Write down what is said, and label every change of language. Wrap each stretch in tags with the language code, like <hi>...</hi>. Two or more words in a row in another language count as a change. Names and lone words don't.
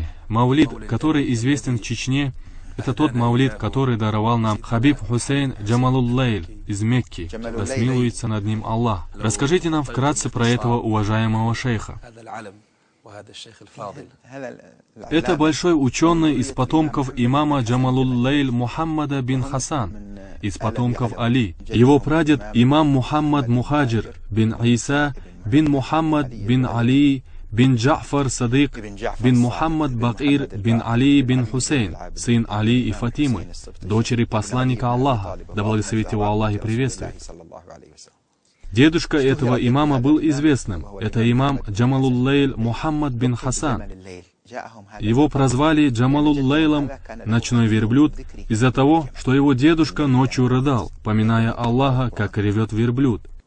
<ru>Мавлид, который известен в Чечне, это тот мавлид, который даровал нам Хабиб Хусейн Джамалул-Лейль из Мекки, да смилуется над ним Аллах. Расскажите нам вкратце про этого уважаемого шейха. Это большой ученый из потомков имама Джамалул-Лейль Мухаммада бин Хасан, из потомков Али. Его прадед имам Мухаммад Мухаджир бин Иса бин Мухаммад бин Али бин Джафар Садык бин Мухаммад Бакир бин Али бин Хусейн, сын Али и Фатимы, дочери посланника Аллаха, да благословит его Аллах и приветствует. Дедушка этого имама был известным. Это имам Джамалул-Лейль Мухаммад бин Хасан. Его прозвали Джамалул-Лейлом, ночной верблюд, из-за того, что его дедушка ночью рыдал, поминая Аллаха, как ревет верблюд.</ru>